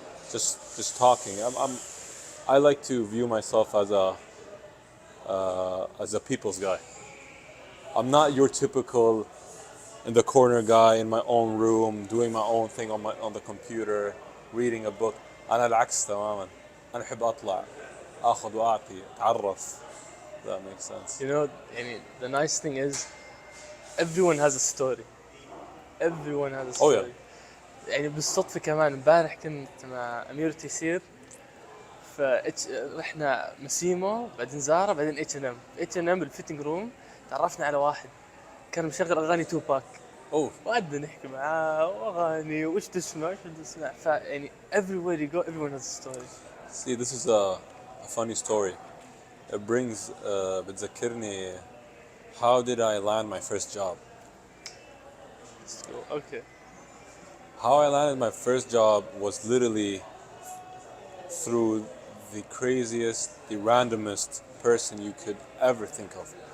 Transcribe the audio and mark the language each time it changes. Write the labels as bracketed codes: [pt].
[en] Just talking. I like to view myself as a people's guy. I'm not your typical in the corner guy in my own room doing my own thing on the computer reading a book. [ar] أنا العكس تماما. أنا أحب أطلع أخذ وأعطي أتعرف. [en] That makes sense. You know, the nice thing is everyone has a story. Everyone has a story. Oh yeah. [ar] يعني بالصدفة كمان امبارح كنت مع أمير تيسير، رحنا مسيمو بعدين زارة بعدين H&M بالفيتنج روم. تعرفنا على واحد كان مشغل أغاني توباك. وقعدنا نحكي معاه وأغاني وإيش تسمع. فيعني [en] everywhere you go everyone has a story. See, this is a funny story. It brings [ar] بتذكرني [en] how did I land my first job. Let's go. Okay. How I landed my first job was literally through the craziest, the randomest person you could ever think of.